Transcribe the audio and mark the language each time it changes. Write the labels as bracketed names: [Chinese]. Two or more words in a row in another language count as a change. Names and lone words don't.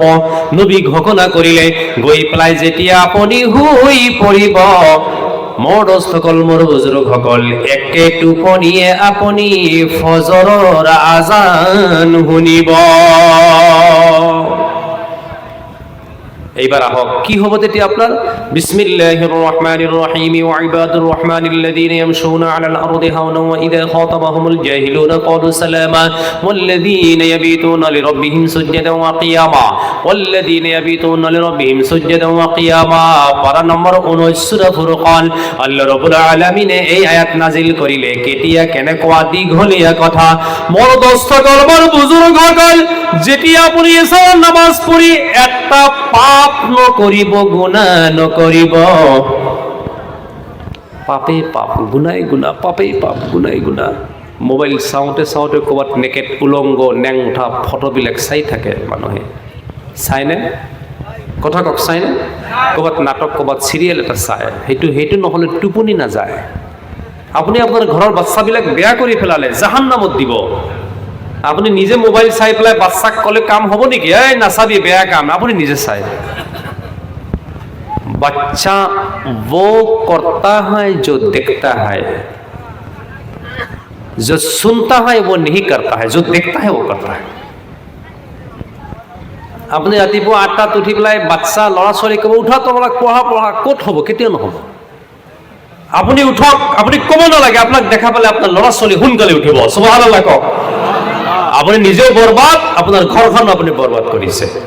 [Assamese] নবী ঘোষণা কৰিলে, গৈ পেলাই যেতিয়া আপুনি শুই পৰিব, মোৰ দোস্তসকল, মোৰ বুজুৰ্গসকল, একে টোপনিয়ে আপুনি ফজৰৰ আজান শুনিব। এইবার আহক, কি হবে তেতিয়া আপনার? [Arabic] بسم الله الرحمن الرحيم وعباد الرحمن الذين يمشون على الأرض هونا وإذا خاطبهم الجاهلون قالوا سلاما والذين يبيتون لربهم سجدا وقياما والذين يبيتون لربهم سجدا وقياما. [Assamese] পারা নম্বর 19 সূরা ফুরকান। আল্লাহ রাব্বুল আলামিন এই আয়াত নাজিল করিলে কেতিয়া কেনে কোয়া দীঘলিয়া কথা। মোর দোস্তসকল, মোর বুজুর্গসকল, যেতিয়া আপুনি এছাৰ নামাজ পঢ়ি একটা পাপ নকৰিব, গুনাহ নকৰিব, পাপে পাপ, গুনাই গুনাহ, পাপে পাপ, গুনাই গুনাহ। মোবাইল চাওঁতে চাওঁতে ক'ৰবাত নেকেট উলংগ নেং উঠা ফটোবিলাক চাই থাকে মানুহে। চাইনে? কথা কওক, চাইনে? ক'ৰবাত নাটক, ক'ৰবাত চিৰিয়েল এটা চায়, সেইটো নহ'লে টোপনি নাযায়। আপুনি আপোনাৰ ঘৰৰ বাচ্চাবিলাক বেয়া কৰি পেলালে, জাহান্নামত দিব। আপুনি নিজে মোবাইল চাই পেলাই বাচ্চাক ক'লে কাম হ'ব নেকি? এই নাচাবি, বেয়া কাম। আপুনি নিজে চাই। [Hindi] बच्चा वो करता है जो देखता है, जो सुनता है वो नहीं करता है, जो देखता है वो करता है। [Assamese] আপুনি ৰাতিপুৱা 8টাত উঠি পেলাই বাচ্চা ল'ৰা ছোৱালী ক'ব, উঠা তোমালোক পঢ়া পঢ়া, ক'ত হ'ব? কেতিয়াও নহ'ব। আপুনি উঠক, আপুনি ক'ব নালাগে, আপোনাক দেখা পালে আপোনাৰ ল'ৰা ছোৱালী সোনকালে উঠিব। সুবহানাল্লাহ কওক। আপুনি নিজেও বৰবাদ, আপোনাৰ ঘৰখন আপুনি বৰবাদ কৰিছে।